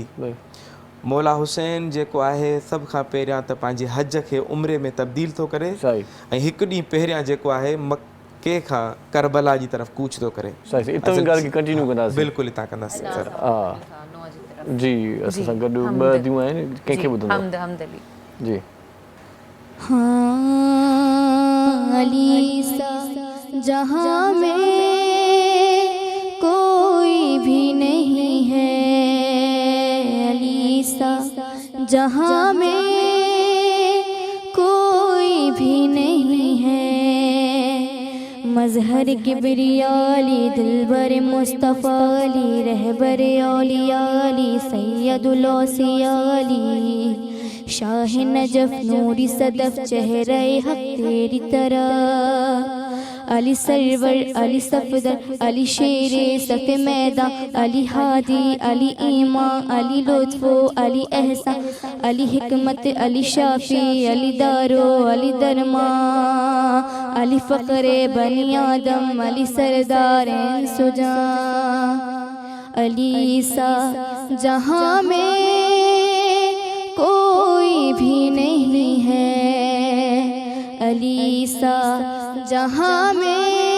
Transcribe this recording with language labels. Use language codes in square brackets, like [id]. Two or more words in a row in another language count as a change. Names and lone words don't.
[sd] मौला हुसैन जेको आहे सभ खां पहिरियां त पंहिंजे हज खे उम्रे में तब्दील थो करे, ऐं हिकु ॾींहुं पहिरियां जेको आहे मके खां करबला जी तरफ़ कूच थो करे। बिल्कुलु हितां कंदासीं जी, असां सां गॾु ॿ दियूं आहिनि, कंहिंखे ॿुधंदा जी। [ur] علی سا جہاں میں کوئی بھی نہیں ہے، علی سا جہاں میں کوئی بھی نہیں ہے، مظہر کبریالی دلبر مصطفیٰ علی، رہبر اولیا علی، سید الاوصیا علی, شاہ نجف نوری صدف چہرے حق تیری طرح, علی سرور علی صفدر علی شیر صف میدان علی ہادی علی ایمان علی لطف علی احسان علی حکمت علی شافی علی دارو علی درمان علی فقر بنی آدم علی سردار سجان علی سا جہاں میں کوئی بھی نہیں ہے علی سا جہاں میں